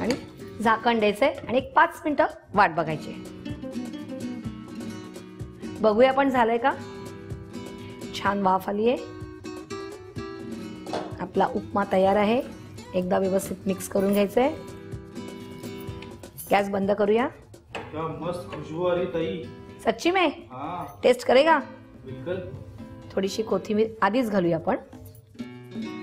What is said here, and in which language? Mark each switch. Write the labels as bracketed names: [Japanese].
[Marathi] आणि झाकण द्यायचंय आणि एक 5 मिनिटं वाट बघायची. बघूया आपण झालंय का. छान वाफ आली आहे. आपला उपमा तयार आहे. एकदा व्यवस्थित मिक्स करून घ्यायचंय. गैस बंद करूया. [Hindi] क्या मस्त खुशबू आ रही ताई. सच्ची में? हाँ टेस्ट करेगा? बिल्कुल. [Marathi] थोडीशी कोथिंबीर आधीच घालूया आपण.